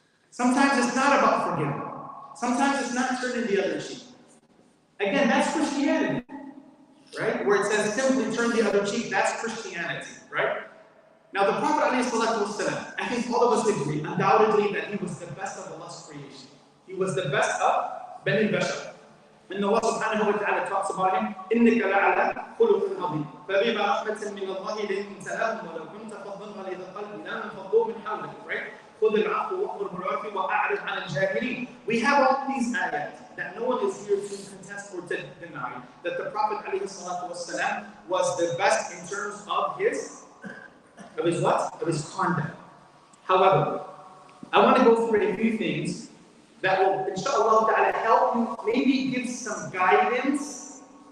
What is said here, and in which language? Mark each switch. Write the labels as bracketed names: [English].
[English] Sometimes it's not about forgiving. Sometimes it's not turning the other cheek. Again, that's Christianity, right? Where it says simply turn the other cheek, that's Christianity, right? Now, the Prophet ﷺ, I think all of us agree, undoubtedly, that he was the best of Allah's creation. He was the best of Bani Bashar. And Allah subhanahu wa ta'ala talks about him, [Arabic] إِنَّكَ لَعَلَىٰ خُلُقٍ عَظِيمٍ فَبِمَا رَحْمَةٍ مِّنَ اللَّهِ لِنْتَ لَهُمْ وَلَوْ كُنْتَ فَضًّا غَلِيظَ الْقَلْبِ لَانفَضُّوا مِنْ حَوْلِكَ, [English] right? [Arabic] خُذِ الْعَفْوَ وَأْمُرْ بِالْعُرْفِ وَأَعْرِضْ عَنِ الْجَاهِلِينَ. [English] We have all these ayats that no one is here to contest or to deny that the Prophet ﷺ was the best in terms of his what? Of his conduct. However, I want to go through a few things that will, inshallah ta'ala, help you maybe give some guidance.